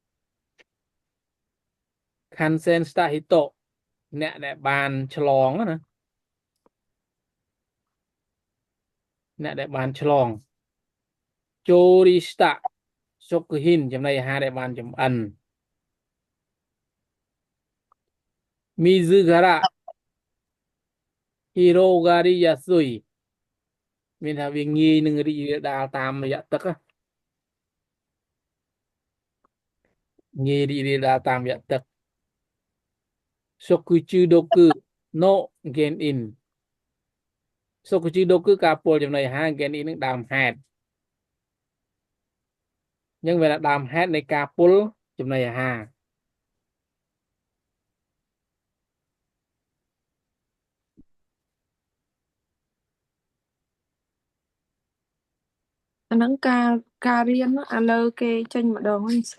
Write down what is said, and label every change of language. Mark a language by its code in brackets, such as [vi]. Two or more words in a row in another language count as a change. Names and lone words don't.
[ja] 感染した人 [km] អ្នកដែលបានឆ្លងណាអ្នកដែលបានឆ្លង [ja] 調理された食品 [km] ចំណីអាហារដែលបានចម្អិន [ja] 水から 広がり やすい [km] មានថាវាងាយនឹងរីករាលដាលតាមរយៈទឹកងាយរីករាលដាលតាមរយៈទឹក [ja] 食中毒 の 原因 食中毒 [km] ការពលចំណីអាហារ gen in នឹងដើមហេតុអញ្ចឹងវាថាដើមហេតុនៃការពលចំណីអាហារ អាហ្នឹងការរៀនឥឡូវគេចេញម្ដងហ្នឹងសេ